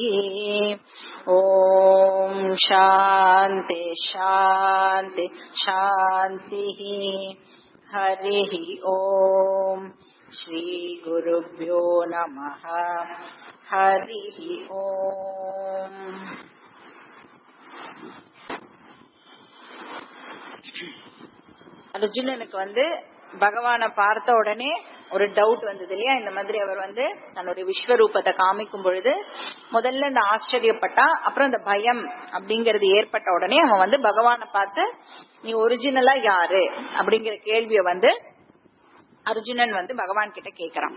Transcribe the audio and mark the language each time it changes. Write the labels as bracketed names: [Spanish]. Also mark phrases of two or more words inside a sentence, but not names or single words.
[Sanskrit] ॐ शान्ति शान्ति शान्तिः। हरिः ॐ श्री गुरुभ्यो नमः। हरिः ॐ। [Tamil] அர்ஜுனனுக்கு பகவானை பார்த்த உடனே ஒரு டவுட் வந்தது இல்லையா? இந்த மாதிரி அவர் தன்னுடைய விஸ்வரூபத்தை காமிக்கும் பொழுது முதல்ல இந்த ஆச்சரியப்பட்டா, அப்புறம் இந்த பயம் அப்படிங்கறது ஏற்பட்ட உடனே அவன் பகவானை பார்த்து நீ ஒரிஜினலா யாரு அப்படிங்கிற கேள்விய அர்ஜுனன் பகவான் கிட்ட கேக்குறான்.